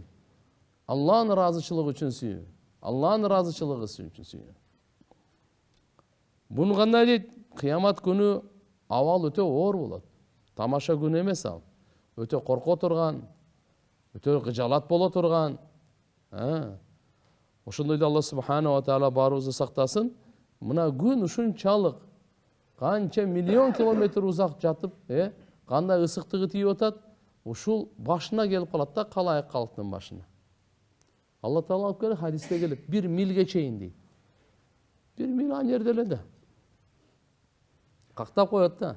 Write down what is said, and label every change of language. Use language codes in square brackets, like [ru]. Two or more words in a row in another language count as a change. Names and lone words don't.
[ky] Алланын ыраазычылыгы үчүн сүйүү. Алланын ыраазычылыгы үчүн сүйүү. Буну кандай дейт? Кыямат күнү абал өтө оор болот. Тамаша күн эмес ал. Өтө корко турган, өтө кыжалат боло турган. Ошондойдо Алла [ar] سبحانه وتعالى [ky] баарыбызды сактасын. Мына күн ушунчалык канча миллион километр узак жатып, кандай ысыктыгы тийип атат, ушул башына келип калат да, калайык калктын башына. Алла таала алып келет, хадисте келет, 1 милге чейин дейт. 1 мил ан жерде эле да. Кактап коет да.